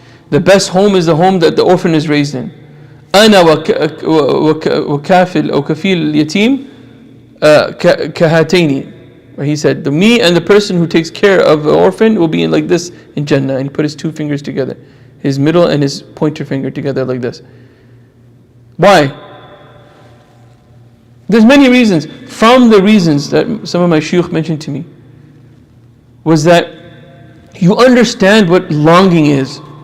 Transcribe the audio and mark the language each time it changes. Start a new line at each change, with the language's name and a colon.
English: The best home is the home that the orphan is raised in.
Arabic: أنا وكافل أو كفيل اليتيم كهاتين.
English: He said, me and the person who takes care of the orphan will be in like this in Jannah. And he put his two fingers together, his middle and his pointer finger together like this. Why? There's many reasons. From the reasons that some of my shuyukh mentioned to me was that you understand what longing is.